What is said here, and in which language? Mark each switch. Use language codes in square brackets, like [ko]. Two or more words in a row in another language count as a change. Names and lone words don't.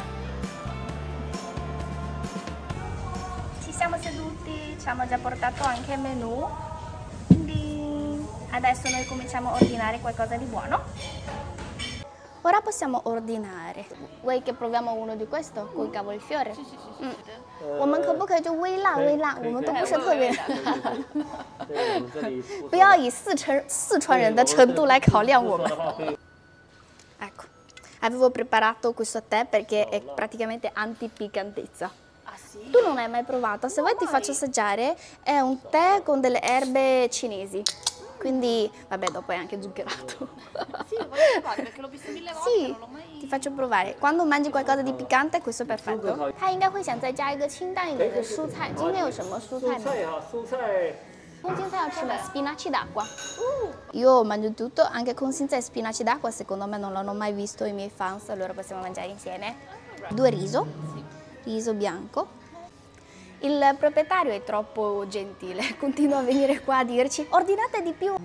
[it] Ci siamo seduti, ci hanno già portato anche il menù. Quindi adesso noi cominciamo a ordinare qualcosa di buono. Ora possiamo ordinare. Vuoi che proviamo uno di questo con il cavolfiore? Sì. [zh] 我们可不可以就微辣微辣？我们都不是特别。不要以四川人的程度来考量我们。 [it] Ecco, avevo preparato questo tè perché è praticamente anti-piccantezza. Ah sì? Tu non l'hai mai provato? Se vuoi ti faccio assaggiare. È un tè con delle erbe cinesi. Quindi, vabbè, dopo è anche zuccherato. Sì, lo voglio provare perché l'ho visto 1000 volte, sì, non l'ho mai... ti faccio provare. Quando mangi qualcosa di piccante, questo è perfetto. [zh] 他应该会想再加一个清淡一点的蔬菜。今天有什么蔬菜呢？蔬菜要吃的 [it] spinaci d'acqua. Io mangio tutto, anche con senza spinaci d'acqua, secondo me non l'hanno mai visto i miei fans, allora possiamo mangiare insieme. 2 riso, riso bianco. Il proprietario è troppo gentile, continua a venire qua a dirci ordinate di più.